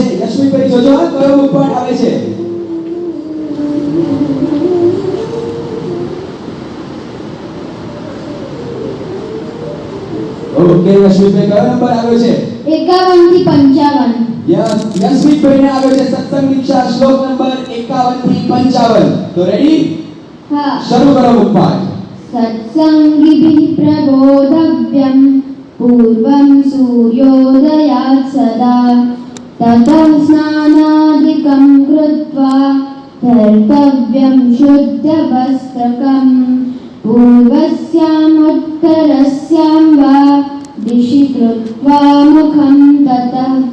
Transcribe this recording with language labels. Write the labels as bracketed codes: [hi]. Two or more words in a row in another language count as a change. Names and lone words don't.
[gu] યશવીભાઈ જોજો આ કયો મુખપાઠ આવે છે. ઓકે, યશવીભાઈ કયો નંબર આવ્યો છે? 51 થી 55. યસ, યશવીભાઈ ને આવ્યો છે સત્સંગ દીક્ષા શ્લોક નંબર 51 થી 55. તો રેડી? હા. શરૂ કરો મુખપાઠ. [sa] सत्संगिभिः प्रबोधव्यं पूर्वं सूर्योदयात् सदा ततः स्नानादिकं कृत्वा धर्तव्यं शुद्धवस्त्रकम् पूर्वस्यामुत्तरस्यां वा दिशि कृत्वा मुखं ततः